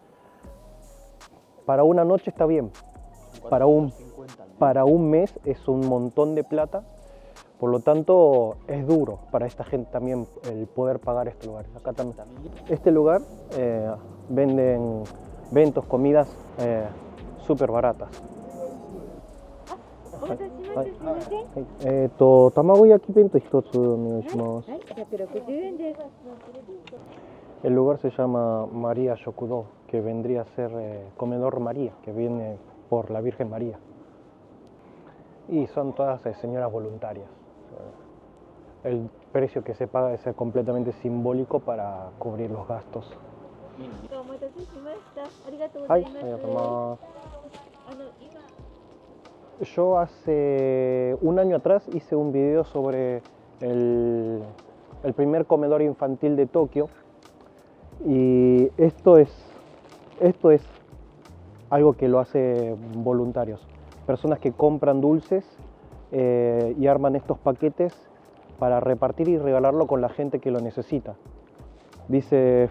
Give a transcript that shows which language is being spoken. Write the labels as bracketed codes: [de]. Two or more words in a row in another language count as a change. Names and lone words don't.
[es] Para una noche está bien, para un mes es un montón de plata. Por lo tanto, es duro para esta gente también el poder pagar este lugar. Acá también. Este lugar venden eventos, comidas súper baratas. [ja] お待たせしました。すみません。卵焼き弁当一つお願いします。はい、160円です。 [es] El lugar se llama María Shokudo, que vendría a ser Comedor María, que viene por la Virgen María. Y son todas señoras voluntarias. El precio que se paga es completamente simbólico para cubrir los gastos. [ja] お待たせしました。ありがとうごはい、ざいます。ありがとうございます。今 [es] Yo hace un año atrás hice un video sobre el primer comedor infantil de Tokio y esto es algo que lo hace voluntarios, personas que compran dulces y arman estos paquetes para repartir y regalarlo con la gente que lo necesita.